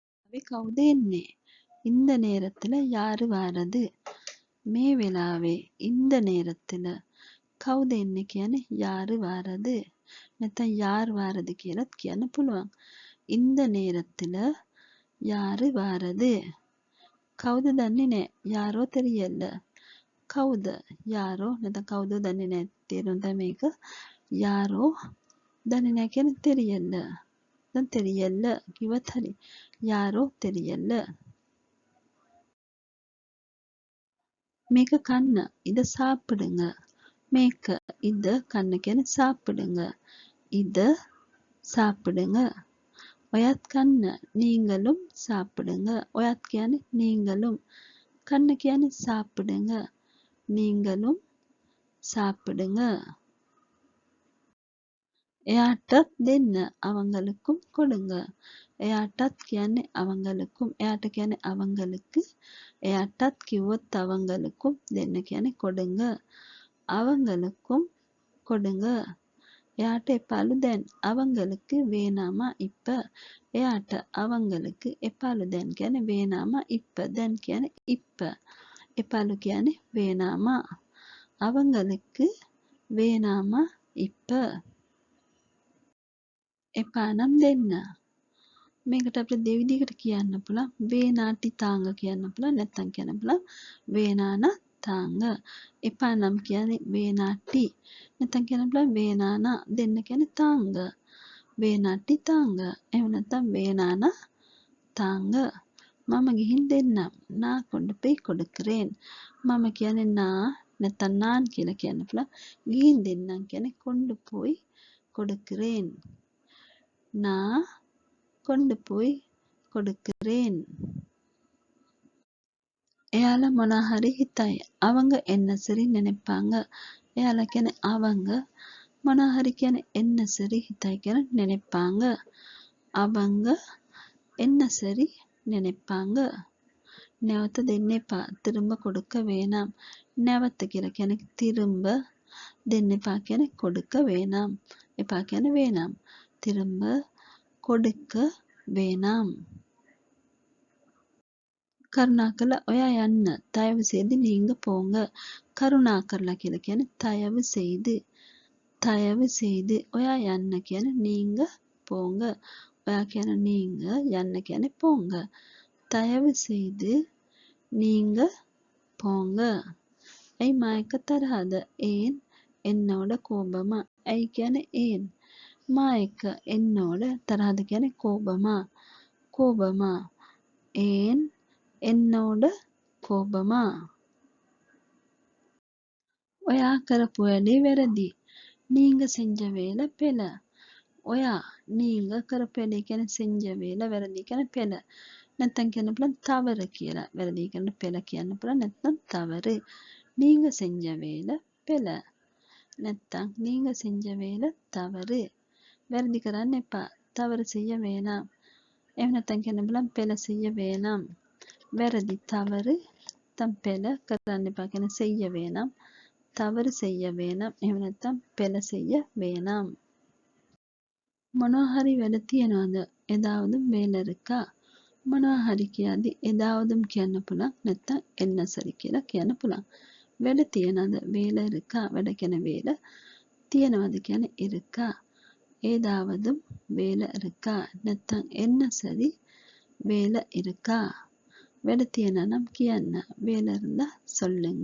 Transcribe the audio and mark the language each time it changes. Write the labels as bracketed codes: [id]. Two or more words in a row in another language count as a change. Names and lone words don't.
[si] කවුද එන්නේ? [ta] இந்த நேரத்துல யாரு வாரது? [si] මේ වෙලාවේ [ta] இந்த நேரத்துல [si] කවුද එන්නේ කියන්නේ [ta] யாரு வாரது? [si] නැත්නම් [ta] யார் வாரது [si] කියලත් කියන්න පුළුවන්. [ta] இந்த நேரத்துல யாரு வாரது? [si] කවුද දන්නේ නැහැ. [ta] யாரோ தெரியல. [si] කවුද? யாரோ නැත්නම් කවුද දන්නේ නැහැ. තේරුම් තමයි මේක. யாரோ දන්නේ නැහැ කියන්නේ தெரியல. දැන් தெரியல කිව්වත් හරි. [ta] யாரோ தெரியல. [si] මේක කන්න. [ta] இத சாப்பிடுங்க. මේක இத [si] කන්න කියන්නේ [ta] சாப்பிடுங்க. இத சாப்பிடுங்க. [si] ඔයත් කන්න. [ta] நீங்களும் சாப்பிடுங்க. [si] ඔයත් කියන්නේ நீங்களும். කන්න කියන්නේ [ta] சாப்பிடுங்க. நீங்களும் சாப்பிடுங்க. [si] එයාටත් දෙන්න. [ta] அவங்களுக்கும் கொடுங்க. [si] එයාටත් කියන්නේ அவங்களுக்கும். එයාට කියන්නේ அவங்களுக்கு. එයාටත් කිව්වොත් அவங்களுக்கும் දෙන්න කියන්නේ கொடுங்க. [ta] அவங்களுக்கும் கொடுங்க. [si] එයාට එපාලු දැන්. [ta] அவங்களுக்கு வேணாமா இப்ப. එයාට அவங்களுக்கு [si] එපාලු දැන් කියන්නේ [ta] வேணாமா இப்ப. [si] දැන් කියන්නේ இப்ப. එපාලු කියන්නේ வேணாமா. [ta] அவங்களுக்கு வேணாமா இப்ப. [si] එපා නම් දෙන්න. මේකට අපිට දෙවිදිහකට කියන්න පුළුවන්. [ta] வேணாட்டி தாங்க [si] කියන්න පුළුවන්. නැත්තම් කියන්න පුළුවන් [ta] வேணானா தாங்க. [si] එපා නම් කියන්නේ வேணாட்டி. නැත්තම් කියන්න පුළුවන් வேணானா දෙන්න කියන්නේ தாங்க. [ta] வேணாட்டி தாங்க. [si] එහෙම නැත්තම් [ta] வேணானா தாங்க. [si] මම ගිහින් දෙන්නම්. [ta] நான் கொண்டு போய் கொடுக்கிறேன். [si] මම කියන්නේ நான் නැත්තම් நான் කියලා කියන්න පුළුවන්. ගිහින් දෙන්නම් කියන්නේ [ta] கொண்டு போய் கொடுக்கிறேன். நான் கொண்டு போய் கொடுக்கிறேன். [si] එයාලා මොනා හරි හිතයි. [ta] அவங்க என்ன சரி நினைப்பாங்க. [si] එයාලා කියන්නේ அவங்க මොනා හරි කියන්නේ [ta] என்ன சரி [si] හිතයි කියලා நினைப்பாங்க. [ta] அவங்க என்ன சரி நினைப்பாங்க. [si] නැවත දෙන්න එපා. [ta] திரும்ப கொடுக்க வேணாம். [si] නැවත කියලා කියන්නේ திரும்ப දෙන්න එපා කියන්නේ [ta] கொடுக்க வேணாம். [si] එපා කියන්නේ [ta] வேணாம். திரும்ப கொடுக்க வேணாம். [si] කරුණාකරලා ඔයා යන්න. [ta] தயவு செய்து நீங்க போங்க. [si] කරුණාකරලා කියලා කියන්නේ [ta] தயவு செய்து. தயவு செய்து [si] ඔයා යන්න කියන්නේ [ta] நீங்க போங்க. [si] ඔයා කියන நீங்க යන්න කියන්නේ போங்க. [ta] தயவு செய்து நீங்க போங்க. [si] ඇයි මායක තරහද? [ta] ஏன் என்னோட கோபமா? [si] ඇයි කියන්නේ ஏன். මායක என்னோட තරහද කියන්නේ கோபமா. [ta] கோபமா. ஏன் என்னோட கோபமா. [si] ඔයා කරපු වැඩේ වැරදි. [ta] நீங்க செஞ்ச வேலை பிழை. ඔයා நீங்க [si] කරපු වැඩේ කියන්නේ [ta] செஞ்ச வேலை [si] වැරදි කියන [ta] பிழை. [si] නැත්තම් කියන්න පුළුවන් தவறு කියලා. වැරදි කියන பிழை කියන්න පුළුවන්. [ta] නැත්නම් தவறு. நீங்க செஞ்ச வேலை பிழை. නැත්තම් நீங்க செஞ்ச வேலை தவறு. [si] වැරදි කරන්න එපා. [ta] தவறு செய்ய வேணாம். [si] එහෙම නැත්තම් කියන්න පුළුවන් [ta] பிழை செய்ய வேணாம். [si] වැරදි தவறு නැත්තම් பிழை කරන්න එපා කියන [ta] செய்ய வேணாம். தவறு செய்ய வேணாம். [si] එහෙම නැත්තම් [ta] பிழை செய்ய வேணாம். [si] මොනවා හරි වැඩ තියනවද? [ta] ஏதாவதும் வேலை இருக்கா? [si] මොනවා හරි කියද්දි ஏதாவதும் කියන්න පුළුවන්. නැත්තම් [ta] என்ன சரி [si] කියලා කියන්න පුළුවන්. වැඩ තියනවද? [ta] வேலை இருக்கா? [si] වැඩ කියන வேலை තියනවද කියන්නේ இருக்கா? [ta] ஏதாவதும் வேலை இருக்கா? නැත්තම් என்ன சரி வேலை இருக்கா? [si] වැඩ තියනවා නම් කියන්න. [ta] வேலை இருந்தா சொல்லுங்க.